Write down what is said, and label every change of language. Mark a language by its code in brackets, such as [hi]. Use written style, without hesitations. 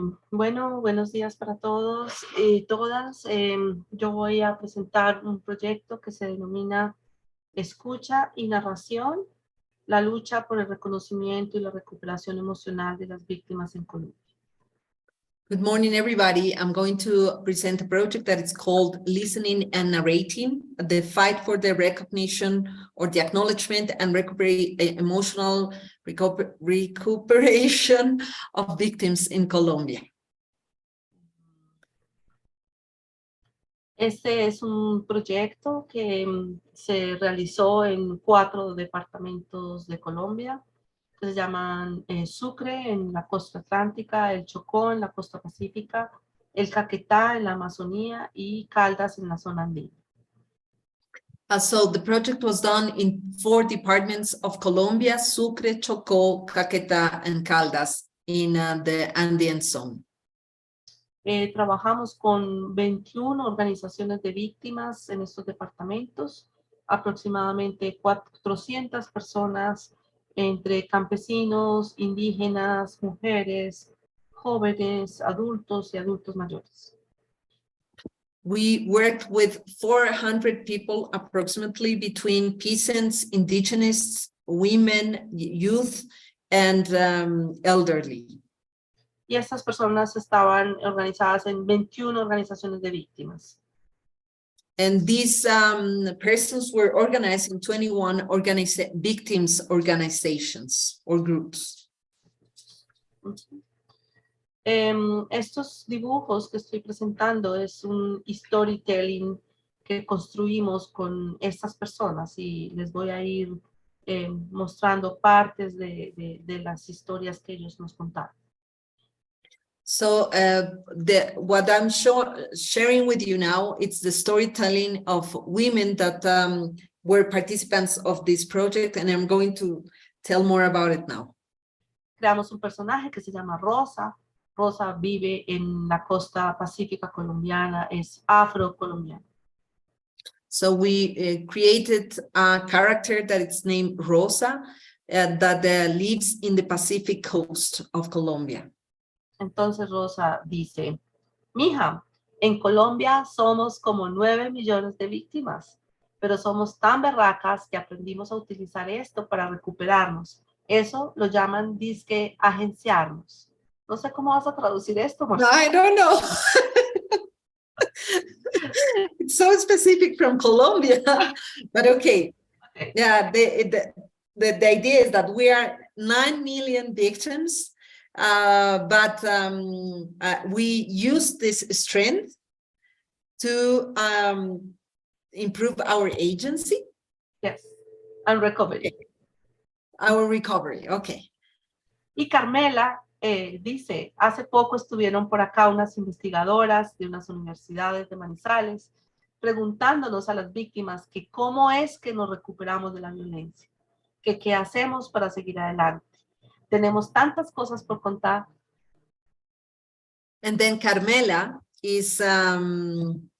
[es] Bueno, buenos días para todos y todas. Yo voy a presentar un proyecto que se denomina Escucha y Narración, la lucha por el reconocimiento y la recuperación emocional de las víctimas en Colombia. [en] Good morning, everybody. I'm going to present a project that is called Listening and Narrating, the fight for the recognition or the acknowledgement and emotional recuperation of victims in Colombia. [es] Este es un proyecto que se realizó en 4 departamentos de Colombia, que se llaman Sucre en la costa atlántica, el Chocó en la costa pacífica, el Caquetá en la Amazonía y Caldas en la zona andina. [en] So the project was done in 4 departments of Colombia: Sucre, Chocó, Caquetá, and Caldas in the Andean zone. [es] Trabajamos con 21 organizaciones de víctimas en estos departamentos, aproximadamente 400 personas entre campesinos, indígenas, mujeres, jóvenes, adultos y adultos mayores. [en] We worked with 400 people approximately between peasants, indigenous, women, youth, and elderly. [es] Y estas personas estaban organizadas en 21 organizaciones de víctimas. [en] And these persons were organized in 21 victims organizations or groups. [es] Estos dibujos que estoy presentando es un storytelling que construimos con estas personas y les voy a ir mostrando partes de las historias que ellos nos contaron. [en] So what I'm sharing with you now, it's the storytelling of women that were participants of this project, and I'm going to tell more about it now. [es] Creamos un personaje que se llama Rosa. Rosa vive en la costa pacífica colombiana, es afrocolombiana. [en] So we created a character that is named Rosa that lives in the Pacific coast of Colombia. [es] Entonces Rosa dice, mija, en Colombia somos como 9 millones de víctimas, pero somos tan berracas que aprendimos a utilizar esto para recuperarnos. Eso lo llaman disque agenciarnos. No sé cómo vas a traducir esto, Marcela. [en] I don't know. It's so specific from Colombia, but okay. Yeah, the idea is that we are 9 million victims, but we use this strength to improve our agency. Yes, and recovery. Our recovery, okay. [es] Y Carmela dice, hace poco estuvieron por acá unas investigadoras de unas universidades de Manizales preguntándonos a las víctimas que cómo es que nos recuperamos de la violencia, que qué hacemos para seguir adelante. Tenemos tantas cosas por contar. [en] And then Carmela is answering.